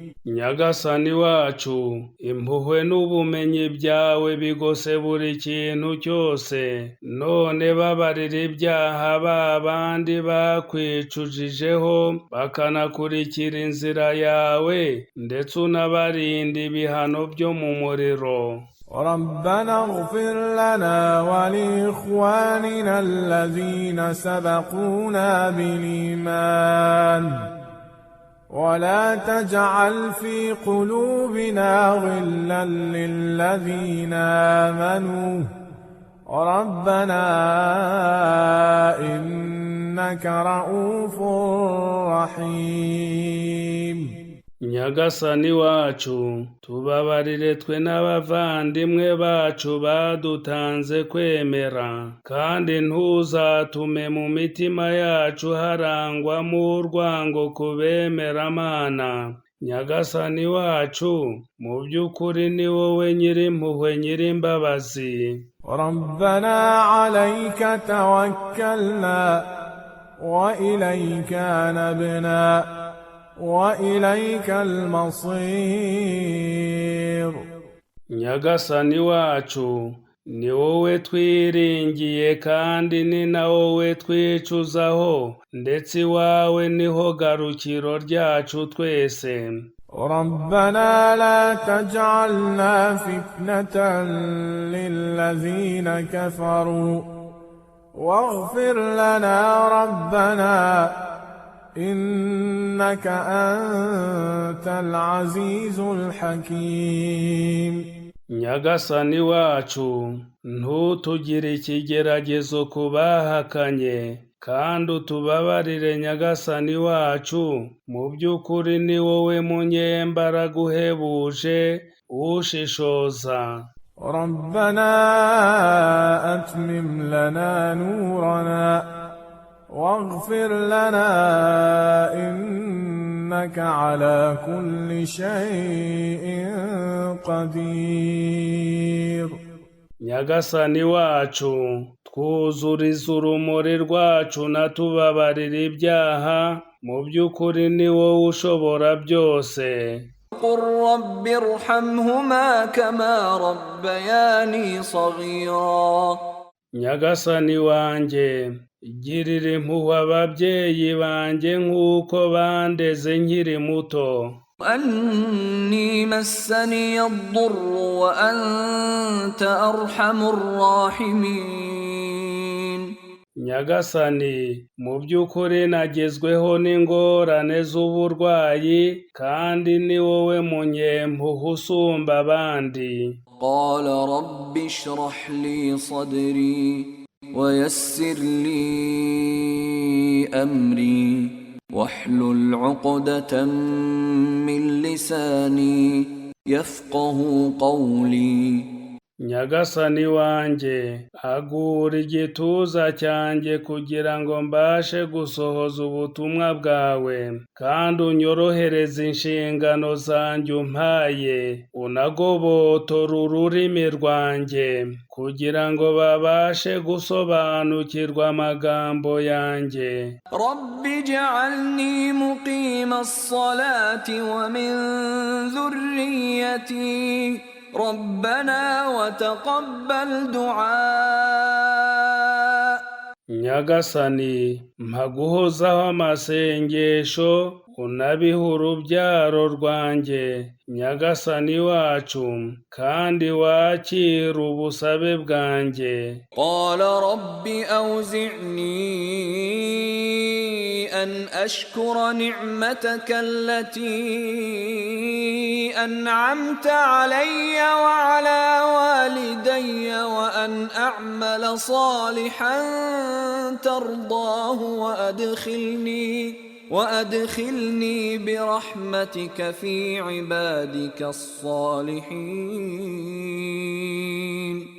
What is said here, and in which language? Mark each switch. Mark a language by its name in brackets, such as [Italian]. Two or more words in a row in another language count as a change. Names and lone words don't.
[Kinyarwanda] Nyagasani wacu, impuhwe n'ubumenyi byawe bigose buri kintu cyose, none babarira ibyaha b'abandi bakwicujijeho bakanakurikira inzira yawe, ndetse unabarinda ibihano byo mu muriro. [Arabic] ربنا اغفر لنا ولإخواننا الذين سبقونا بالإيمان ولا تجعل في قلوبنا غلا للذين آمنوا ربنا إنك إنك رؤوف رحيم. [Kinyarwanda] Nyagasani wacu tubabarire twe n'abavandimwe bacu badutanze kwemera, kandi ntuzatume mu mitima yacu harangwamo urwango ku bemeramana. Nyagasani wacu mu by'ukuri ni wowe nyirimpuhwe nyirimbabazi. [Arabic] ربنا عليك توكلنا وإليك نبنا وإليك المصير. [Kinyarwanda] Nyagasani wacu ni wowe twiringiye kandi ni na wowe twicuzaho, ndetse iwawe niho garukiro ryacu twese. [Arabic] ربنا لا تجعلنا فتنة للذين كفروا واغفر لنا ربنا إنك أنت العزيز الحكيم. [Kinyarwanda] Nyagasani wacu ntutugire ikigeragezo ku bahakanye, kandi utubabarire Nyagasani wacu, mu by'ukuri ni wowe munyembaraga uhebuje ushishoza. [Arabic] ربنا أتمم لنا نورنا واغفر لنا إنك على كل شيء قدير. [Kinyarwanda] Nyagasani wacu twuzuriza urumuri rwacu natubabarira ibyaha, mu by'ukuri ni wowe ushobora byose. [Arabic] قل رب ارحمهما كما ربياني صغيرا. [Kinyarwanda] Nyagasani wanjye girira impuhwe ababyeyi banjye nk'uko bandeze nkiri muto. [Arabic] أني مسني الضر وأنت أرحم الراحمين. [Kinyarwanda] Nyagasani mu by'ukuri nagezweho n'ingorane z'uburwayi, kandi ni wowe munyempuhwe usumba abandi. [Arabic] قال رب اشرح لي صدري ويسر لي أمري واحلل عقدة من لساني يفقه قولي. [Kinyarwanda] Nyagasani wanjye agura igituza cyanjye kugira ngo mbashe gusohoza ubutumwa bwawe, kandi unyorohereze inshingano zanjye umpaye, unagobotora ururimi rwanjye kugira ngo babashe gusobanukirwa amagambo yanjye. [Arabic] رب اجعلني مقيم الصلاة ومن ذريتي ربنا وتقبل دعاء. [Kinyarwanda] Nyagasani mpa guhozaho amasengesho, unabihe urubyaro rwanjye Nyagasani wacu, kandi wakire ubusabe bwanjye. [Arabic] قال رب أوزعني أن أشكر نعمتك التي أنعمت علي وعلى والدي وأن أعمل صالحا ترضاه وأدخلني برحمتك في عبادك الصالحين.